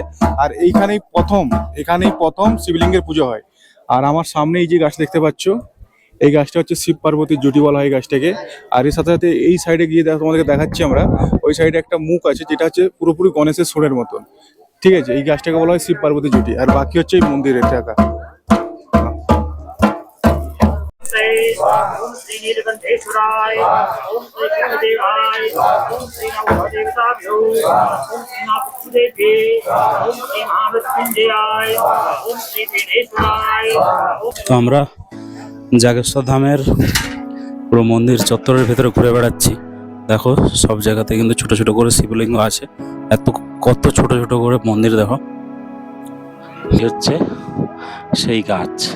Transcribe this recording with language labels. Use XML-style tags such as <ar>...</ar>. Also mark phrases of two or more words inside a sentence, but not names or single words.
<bn>আর এখানেই প্রথম শিবলিঙ্গের পুজো হয়। আর আমার সামনে এই যে গাছ দেখতে পাচ্ছ, এই গাছটা হচ্ছে শিব পার্বতীর জুটি বলা হয় এই গাছটাকে। আর এর সাথে সাথে এই সাইডে গিয়ে তোমাদেরকে দেখাচ্ছি আমরা, ওই সাইডে একটা মুখ আছে যেটা হচ্ছে পুরোপুরি গণেশের সুরের মতন। ঠিক আছে, এই গাছটাকে বলা হয় শিব পার্বতীর জুটি। আর বাকি হচ্ছে এই মন্দিরের টাকা।</bn> <sa>ओम श्री नीलकंठेश्वराय, ओम श्री गुरुदेवाय, ओम श्री नवदेवताभ्यो, ओम श्री नागदेवी, ओम श्री महामृत्युंजयाय, ओम श्री वीरेश्वराय।</sa> <bn>তো আমরা জাগেশ্বর ধামের পুরো মন্দির চত্বরের ভেতরে ঘুরে বেড়াচ্ছি। দেখো সব জায়গাতে কিন্তু ছোট ছোট করে শিবলিঙ্গ আছে। কত ছোট ছোট করে মন্দির, দেখো এই হচ্ছে সেই গাছ।</bn>